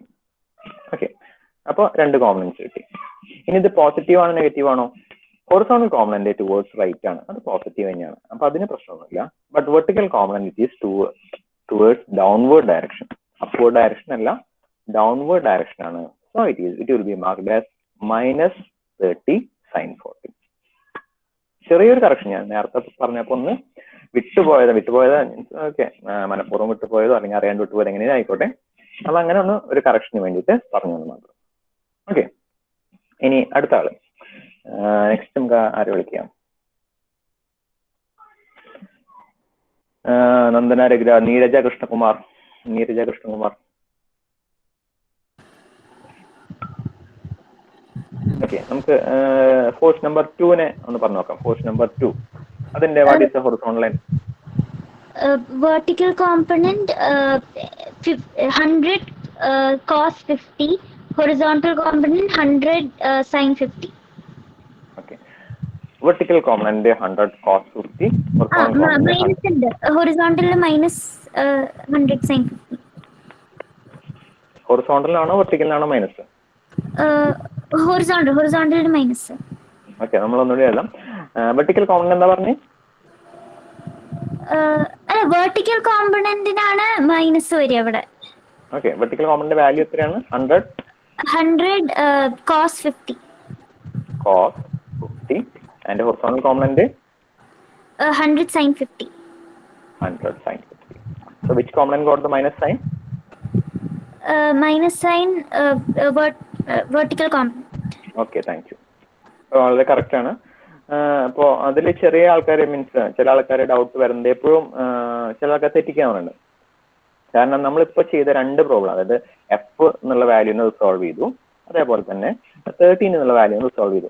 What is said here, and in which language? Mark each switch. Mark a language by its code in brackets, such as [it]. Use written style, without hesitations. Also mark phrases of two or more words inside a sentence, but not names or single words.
[ml] ഓക്കെ, അപ്പൊ രണ്ട് കോമ്പണൻസ് കിട്ടി. ഇനി ഇത് പോസിറ്റീവ് ആണോ നെഗറ്റീവ് ആണോ? [en] horizontal component towards right [ml] ആണ്, അത് പോസിറ്റീവ് തന്നെയാണ്. അപ്പൊ അതിന് പ്രശ്നമൊന്നുമില്ല. [en] But vertical component it is towards downward direction. upward direction [ml] അല്ല, [en] downward direction [ml] ആണ്. [en] So it will be marked as -30 sin 40. [ml] ചെറിയൊരു കറക്ഷൻ ഞാൻ നേരത്തെ പറഞ്ഞപ്പോ ഒന്ന് വിട്ടുപോയത് ഓക്കെ, മനഃപൂർവ്വം വിട്ടുപോയതോ അല്ലെങ്കിൽ അറിയാണ്ട് വിട്ടുപോയത് എങ്ങനെയും ആയിക്കോട്ടെ. അപ്പൊ അങ്ങനെ ഒന്ന് ഒരു കറക്ഷന് വേണ്ടിയിട്ട് പറഞ്ഞു മാത്രം. ഓക്കെ, ഇനി അടുത്ത ആള്. നെക്സ്റ്റ് നമുക്ക് ആരെ വിളിക്കാം? നന്ദന രഘുര, നീരജ കൃഷ്ണകുമാർ. ഓക്കെ, നമുക്ക് [en] force number 2 [ml] ഒന്ന് പറഞ്ഞു നോക്കാം. [en] force number 2 അതിന്റെ what is the horizontal line? Vertical component 100 cos 50, horizontal component 100 sin 50. Okay, vertical component 100 cos 50, horizontal minus 100 sin 50. [ml] horizontal ആണോ vertical ആണോ മൈനസ്? [en] horizontal മൈനസ്. [ml] ഓക്കെ, നമ്മൾ ഒന്നുകൂടി എഴുതാം. [en] vertical component [ml] എന്താ പറഞ്ഞേ? വെർട്ടിക്കൽ കോമ്പണന്റിനാണ് മൈനസ് വരിക അവിടെ. ഓക്കെ, [en] vertical component value [ml] എത്രയാണ്? [en] 100 cos 50 and horizontal component 100 sin 50. 100 sin 50. So which component got the minus sign? Minus sign vertical component. Okay, thank you. [ml] വളരെ കറക്റ്റ് ആണ്. ഇപ്പോ അതിൽ ചെറിയ ആൾക്കാരെ മീൻസ് ചില ആൾക്കാരെ ഡൗട്ട് വരുന്നത് എപ്പോഴും ചില ആൾക്കാർ തെറ്റിക്കാറുണ്ട്. കാരണം നമ്മളിപ്പോ ചെയ്ത രണ്ട് പ്രോബ്ലം, അതായത് എഫ് എന്നുള്ള വാല്യൂന്ന് റിസോൾവ് ചെയ്തു, അതേപോലെ തന്നെ 13 എന്നുള്ള വാല്യൂ റിസോൾവ് ചെയ്തു.